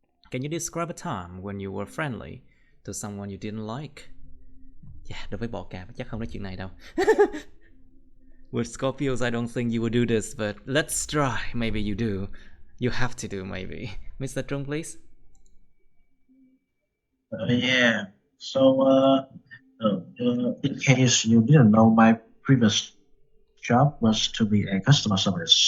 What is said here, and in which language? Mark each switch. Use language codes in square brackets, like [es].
[en] Can you describe a time when you were friendly to someone you didn't like? [vi] Yeah, đối với bọ cạp chắc không nói chuyện này đâu. [en] With Scorpios, I don't think you would do this, but let's try. Maybe you do. You have to do, maybe. Mr. Trung, please. Yeah. So, in case you didn't know, my previous job was to be a customer service.